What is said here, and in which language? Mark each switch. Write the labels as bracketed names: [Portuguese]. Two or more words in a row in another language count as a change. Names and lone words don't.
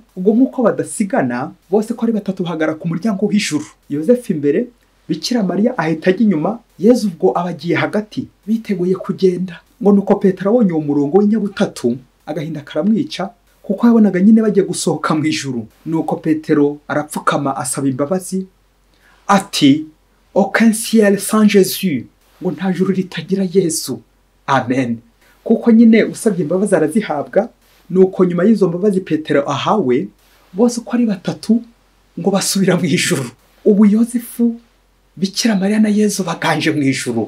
[Kinyarwanda] Ubwo nk'uko badasigana bose ko ari batatu bahagara ku muryango w'ijuru, Yozefu imbere, Bikira Mariya ahita ajya inyuma, Yezu ubwo abagiye hagati biteguye kugenda. Ngo nuko Petero abonye uwo murongo w'inyabutatu agahinda karamwica, kuko yabonaga nyine bagiye gusohoka mu ijuru. Nuko Petero arapfukama asaba imbabazi ati [French] aucun ciel sans Jésus, [Kinyarwanda] ngo nta juru ritagira Yesu. Amen. Kuko nyine usabye imbabazi arazihabwa. Nuko nyuma y'izo mbabazi Petero ahawe, bose uko ari batatu ngo basubira mu ijuru. Ubu Yozefu, Bikira Mariya na Yezu baganje mu ijuru.